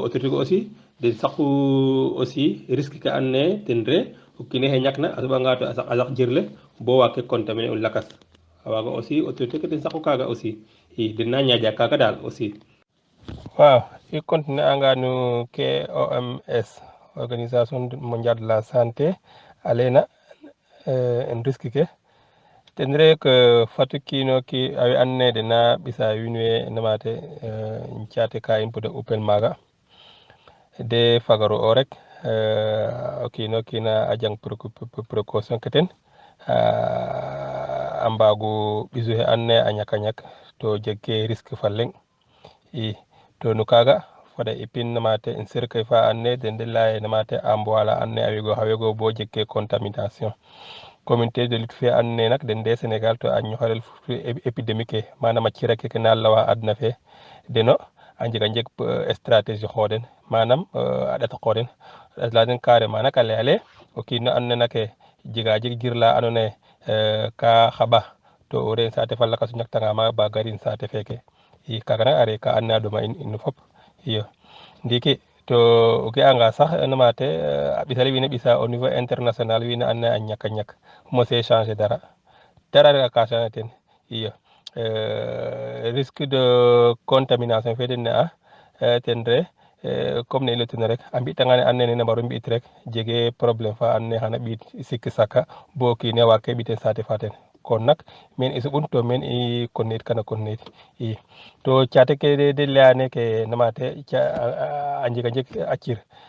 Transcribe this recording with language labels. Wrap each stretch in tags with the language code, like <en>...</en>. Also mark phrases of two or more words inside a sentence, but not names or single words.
<srr>autorité ke aussi den saqu aussi risque ke and naye ten re o kiine xe ñakna a soɓanga to a saq jir le bo waag ke contaminer u lakas a waga aussi autorité ke den saqu kaga aussi i den na ñaƴa kaga dal aussi waaw i continuer anga no ke</srr> <fr>OMS organisation mondiale de la santé</fr> <srr>a leyna en risque ke ten re que fatu kiino ki awe and naye dena ɓisa wiin we namate caate ka in pour de upel maaga de fagaru o rek o kiina a jang précaution ke ten a mbaagu ɓisu xe andoona yee a ñak a ñak to jeg ke risque fa leŋ i to no kaaga fada ipin namate in cercueil fa andoona yee den de laya ye namate endroit la andoona yee a wego bo jeg ke contamination</srr> <fr>communauté de lutte</fr> <srr>fe andoona yee nak den de Sénégal to a ñoxorel épidémique ke manam a cir ake na lawa adna fe deno a njeg stratégie xooden manam a ɗata qooden a leya den carrément nak a laya le o kiin andoona yee nak jeg jir la andoona yee ka xaɓa to o re saate fa lakas o ñaktanga maaga ba garin saate feke i kaaga nak a re ka andoona yee a ɗoma in fop iyo ndiiki to o ga'anga sax namate a ɓisale wiin we ɓisa</srr> <fr>au niveau international</fr> <srr>wiin we andoona yee a ñak a ñak mosee changer dara rek a ka changer ten iyo risque de contamination fe den ne'a ten re comme ne i laytuna rek a mbi'tanga ne andoona yee nene mbaru mbi'it rek jegee problème fa andoona yee xana ɓiid sikki saka bo o kiin a waag ke ɓitel saate fa ten kon nak men i soɓun to men i continuer it kan i to caate ke de laya neke namate a njeg a cir</srr>